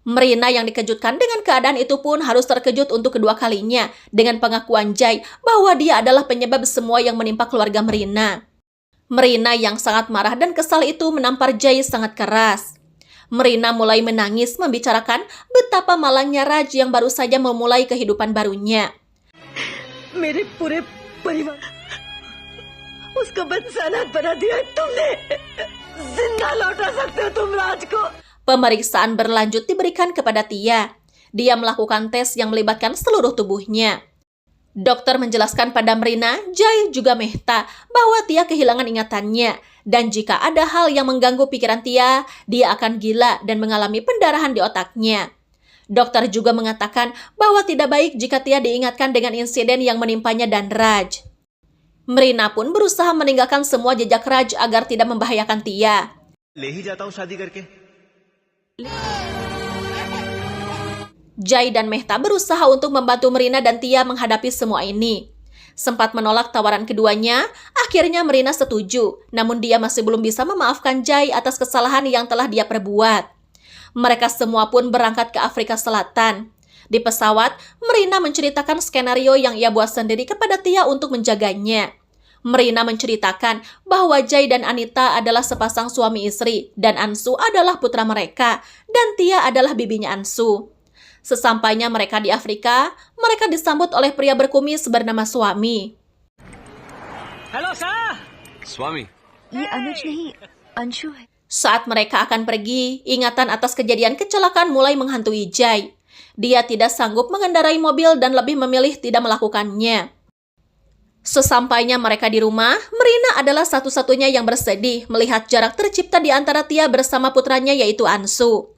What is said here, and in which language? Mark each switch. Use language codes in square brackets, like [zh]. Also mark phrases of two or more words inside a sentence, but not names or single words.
[id] Marina yang dikejutkan dengan keadaan itu pun harus terkejut untuk kedua kalinya dengan pengakuan Jai bahwa dia adalah penyebab semua yang menimpa keluarga Marina. Marina yang sangat marah dan kesal itu menampar Jai sangat keras. Marina mulai menangis membicarakan betapa malangnya Raj yang baru saja memulai kehidupan barunya. [hi] मेरे पूरे परिवार उसको बदसानत बना दिया तुमने जिंदा लौटा सकते हो तुम राज को. [id] Pemeriksaan berlanjut diberikan kepada Tia. Dia melakukan tes yang melibatkan seluruh tubuhnya. Dokter menjelaskan pada Marina, Jai juga Mehta bahwa Tia kehilangan ingatannya dan jika ada hal yang mengganggu pikiran Tia, dia akan gila dan mengalami pendarahan di otaknya. Dokter juga mengatakan bahwa tidak baik jika Tia diingatkan dengan insiden yang menimpanya dan Raj. Marina pun berusaha meninggalkan semua jejak Raj agar tidak membahayakan Tia. [hi] ले ही जाता हूँ शादी करके. [id] Jai dan Mehta berusaha untuk membantu Marina dan Tia menghadapi semua ini. Sempat menolak tawaran keduanya, akhirnya Marina setuju, namun dia masih belum bisa memaafkan Jai atas kesalahan yang telah dia perbuat. Mereka semua pun berangkat ke Afrika Selatan. Di pesawat, Marina menceritakan skenario yang ia buat sendiri kepada Tia untuk menjaganya. Marina menceritakan bahwa Jai dan Anita adalah sepasang suami istri dan Ansu adalah putra mereka dan Tia adalah bibinya Ansu. Sesampainya mereka di Afrika, mereka disambut oleh pria berkumis bernama Swami. [en] Hello sir. Swami. [hi] ये अनुज नहीं अंशु है. [id] Saat mereka akan pergi, ingatan atas kejadian kecelakaan mulai menghantui Jai. Dia tidak sanggup mengendarai mobil dan lebih memilih tidak melakukannya. Sesampainya mereka di rumah, Marina adalah satu-satunya yang bersedih melihat jarak tercipta di antara Tia bersama putranya yaitu Ansu.